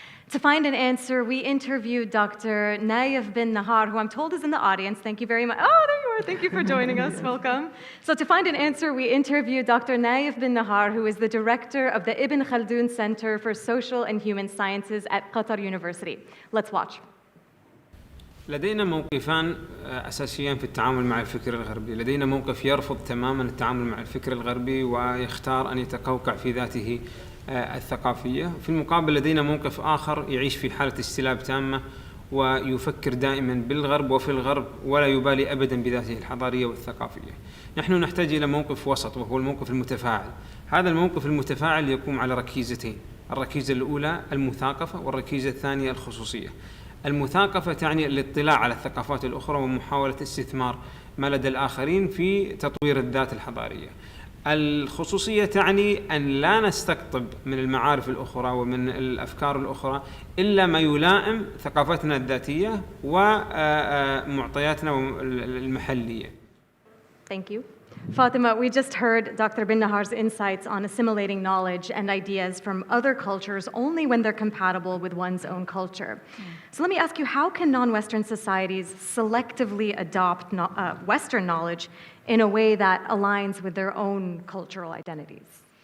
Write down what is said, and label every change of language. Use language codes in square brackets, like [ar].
[en] To find an answer, we interviewed Dr. Naif bin Nahar, who I'm told is in the audience. Thank you very much. Oh, there you are. Thank you for joining us. Welcome. So to find an answer, we interviewed Dr. Naif bin Nahar, who is the director of the Ibn Khaldun Center for Social and Human Sciences at Qatar University. Let's watch. [ar] لدينا موقفان أساسيان في التعامل مع الفكر الغربي. لدينا موقف يرفض تماما التعامل مع الفكر الغربي ويختار أن يتقوقع في ذاته الثقافية. في المقابل لدينا موقف آخر يعيش في حالة استلاب تامة ويفكر دائما بالغرب وفي الغرب ولا يبالي أبدا بذاته الحضارية والثقافية. نحن نحتاج إلى موقف وسط وهو الموقف المتفاعل. هذا الموقف المتفاعل يقوم على ركيزتين. الركيزة الأولى المثاقفة والركيزة الثانية الخصوصية. المثاقفة تعني الاطلاع على الثقافات الأخرى ومحاولة استثمار ما لدى الآخرين في تطوير الذات الحضارية. الخصوصية تعني أن لا نستقطب من المعارف الأخرى ومن الأفكار الأخرى إلا ما يلائم ثقافتنا الذاتية ومعطياتنا المحلية. [en] Thank you. Fatima, we just heard Dr. bin Nahar's insights on assimilating knowledge and ideas from other cultures only when they're compatible with one's own culture. So let me ask you, how can non-Western societies selectively adopt Western knowledge in a way that aligns with their own cultural identities?